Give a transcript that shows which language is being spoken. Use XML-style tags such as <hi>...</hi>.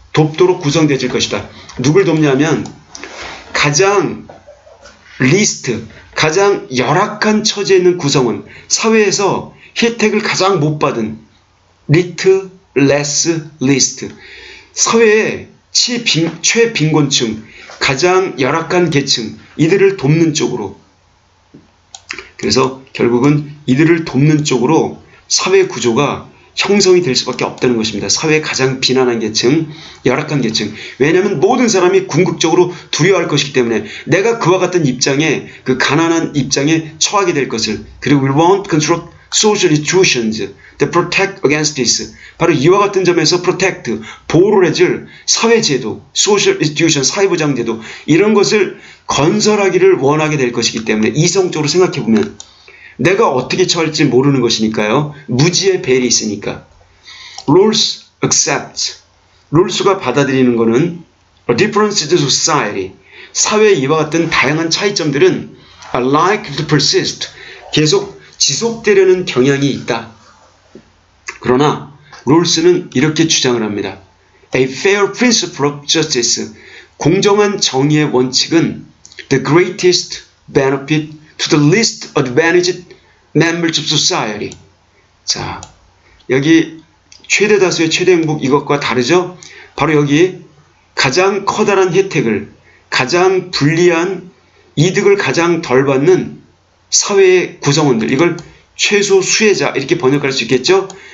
<ko>돕도록 구성되어질 것이다. 누굴 돕냐면 가장 리스트, 가장 열악한 처지에 있는 구성원, 사회에서 혜택을 가장 못 받은 리트, 레스, 리스트, 사회의 최빈곤층, 가장 열악한 계층, 이들을 돕는 쪽으로, 그래서 결국은 이들을 돕는 쪽으로 사회 구조가 형성이 될 수밖에 없다는 것입니다. 사회의 가장 비난한 계층, 열악한 계층. 왜냐하면 모든 사람이 궁극적으로 두려워할 것이기 때문에 내가 그와 같은 입장에, 그 가난한 입장에 처하게 될 것을. 그리고</ko> <en>we want construct social institutions that protect against this.</en> <ko>바로 이와 같은 점에서 protect, 보호를 해줄 사회제도,</ko> <en>social institution,</en> <ko>사회보장제도, 이런 것을 건설하기를 원하게 될 것이기 때문에 이성적으로 생각해보면 내가 어떻게 처할지 모르는 것이니까요. 무지의 베일이 있으니까.</ko> <en>Rawls accept.</en> <ko>롤스가 받아들이는 것은</ko> <en>a difference in society.</en> <ko>사회의 이와 같은 다양한 차이점들은</ko> <en>are likely to persist.</en> <ko>계속 지속되려는 경향이 있다. 그러나 롤스는 이렇게 주장을 합니다.</ko> <en>A fair principle of justice.</en> <ko>공정한 정의의 원칙은</ko> <en>the greatest benefit to the least advantaged members of society.</en> <ko>자, 여기 최대 다수의 최대 행복, 이것과 다르죠? 바로 여기 가장 커다란 혜택을, 가장 불리한 이득을 가장 덜 받는 사회의 구성원들, 이걸 최소 수혜자 이렇게 번역할 수 있겠죠?</ko>